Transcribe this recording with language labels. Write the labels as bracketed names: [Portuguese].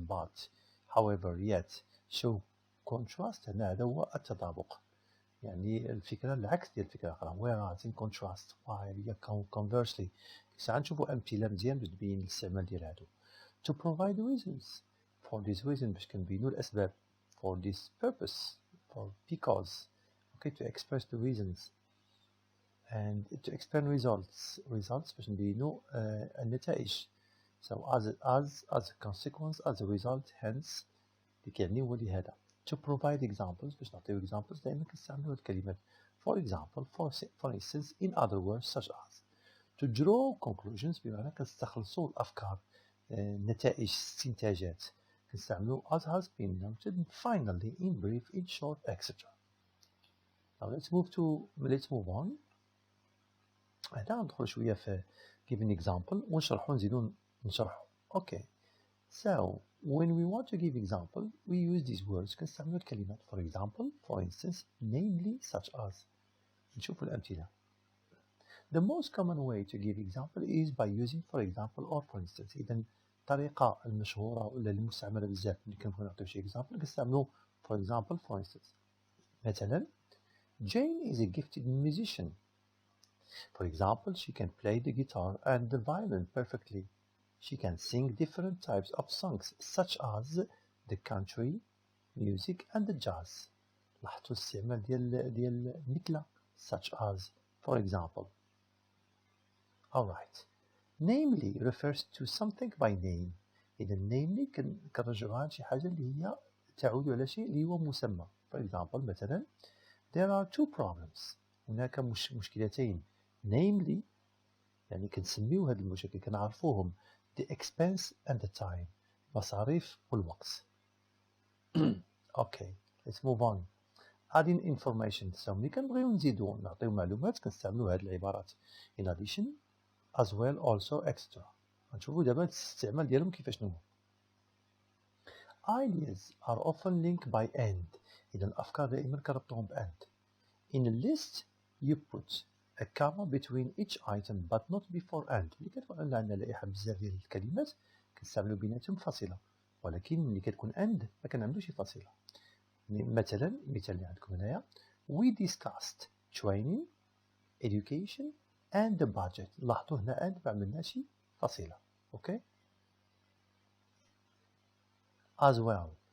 [English] but however yet show contrast. [Arabic] هنا هذا هو التطابق، يعني الفكرة العكس ديال الفكرة الأخرى. [English] whereas in contrast while conversely. [Arabic] ساعات نشوفوا أمثلة مزيان باش تبين الاستعمال ديال هادو. [English] to provide reasons for this reason [Arabic] باش كنبينو الأسباب. [English] for this purpose for because. okay to express the reasons and to explain results [Arabic] باش نبينو النتائج. [English] so as a consequence as a result hence [Arabic] اللي كيعني هو لهذا. [English] to provide examples [Arabic] باش نعطيو examples دائما كنستعملو هاد الكلمات. [English] for example for instance in other words such as. to draw conclusions [Arabic] بمعنى كنستخلصو الأفكار نتائج استنتاجات كنستعملو [English] as has been noted finally in brief in short etc. now let's move on. [Arabic] هنا ندخل شوية في [English] give an example [Arabic] ونشرحو نزيدو نشرحو. [English] okay so when we want to give example we use these words [Arabic] كنستعملو الكلمات [English] for example for instance namely such as. [Arabic] نشوفو الأمثلة. [English] the most common way to give example is by using for example or for instance. [Arabic] إذا الطريقة المشهورة ولا المستعملة بزاف اللي كنبغيو نعطيو شي example كنستعملو [English] for example for instance. مثلا Jane is a gifted musician. For example, she can play the guitar and the violin perfectly. She can sing different types of songs such as the country music and the jazz. [Arabic] لاحظتوا الاستعمال ديال مثل such as for example. alright. [English] namely refers to something by name. [Arabic] إذا namely كنرجعوها لشي حاجة اللي هي تعود على شيء اللي هو مسمى. [English] for example مثلا there are two problems. [Arabic] هناك مشكلتين. namely يعني كنسميو هاد المشاكل كنعرفوهم [English] the expense and the time. [Arabic] مصاريف والوقت. [English] okay let's move on. adding information. [Arabic] so ملي كنبغيو نزيدو نعطيو معلومات كنستعملو هاد العبارات in addition as well also extra. غنشوفو دابا الاستعمال ديالهم كيفاش هو. [English] ideas are often linked by and. [Arabic] إذا الأفكار دائما كنربطوهم ب and. [English] in a list you put a comma between each item but not before and. [Arabic] ملي كتكون عندنا لائحة بزاف ديال الكلمات كنستعملو بيناتهم فاصلة، ولكن ملي كتكون and ما كنعملوش فاصلة. مثلا المثال اللي عندكم هنايا [English] we discussed training education and the budget. [Arabic] لاحظوا هنا and ما عملناش فاصلة. اوكي as well.